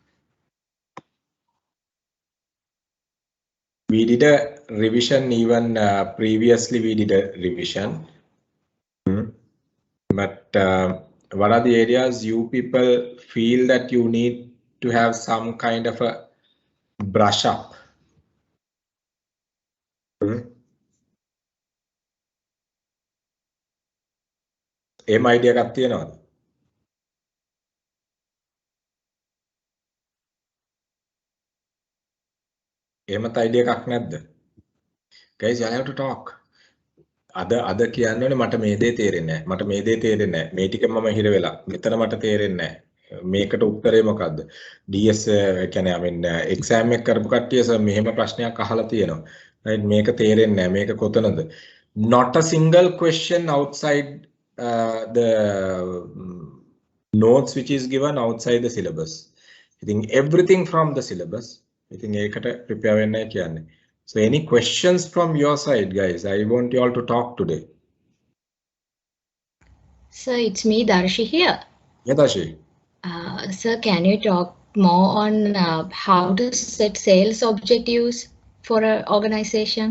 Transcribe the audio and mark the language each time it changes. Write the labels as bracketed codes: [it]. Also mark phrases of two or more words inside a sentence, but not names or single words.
[en] We did a revision even previously. We did a revision, but what are the areas you people feel that you need to have some kind of a brush up? [si] එහෙම idea එකක් තියෙනවද? එහෙමත් idea එකක් නැද්ද? [en] Guys, you have to talk. [si] අද කියන්නේ මට මේ දේ තේරෙන්නේ නැහැ. මට මේ දේ තේරෙන්නේ නැහැ. මේ ටික මම හිර වෙලා. මෙතන මට තේරෙන්නේ නැහැ. මේකට උත්තරේ මොකද්ද? DS කියන්නේ [en] I mean [si] exam එක කරපු කට්ටිය මෙහෙම ප්‍රශ්නයක් අහලා තියෙනවා. right මේක තේරෙන්නේ නැහැ. මේක කොතනද? [en] Not a single question outside the notes which is given outside the syllabus. I think everything from the syllabus. I think [si] ඒකට prepare වෙන්නයි කියන්නේ. [en] So any questions from your side, guys? I want you all to talk today. Sir, it's me, Darshi here. Yeah, Darshi. Sir, can you talk more on how to set sales objectives for an organization?